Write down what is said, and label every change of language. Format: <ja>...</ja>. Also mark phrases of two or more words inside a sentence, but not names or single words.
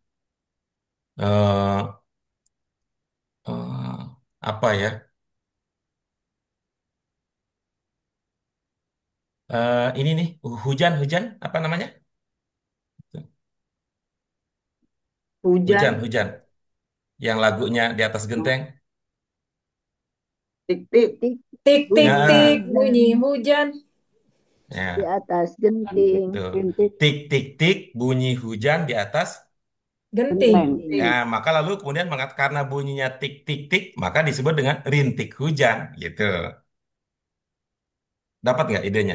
<id>eh eh, apa ya? Ini nih, hujan-hujan, apa namanya? Hujan, Hujan-hujan. Yang lagunya di atas genteng. tik-tik, tik Tik tik bunyi tik Nah, hujan bunyi hujan. di ya, atas genting tuh. rintik, Tik, tik, tik, bunyi hujan di atas. Genting. genteng. Ya, genting. maka lalu kemudian karena bunyinya tik, tik, tik, maka disebut dengan rintik hujan, gitu. Dapat nggak idenya?</id>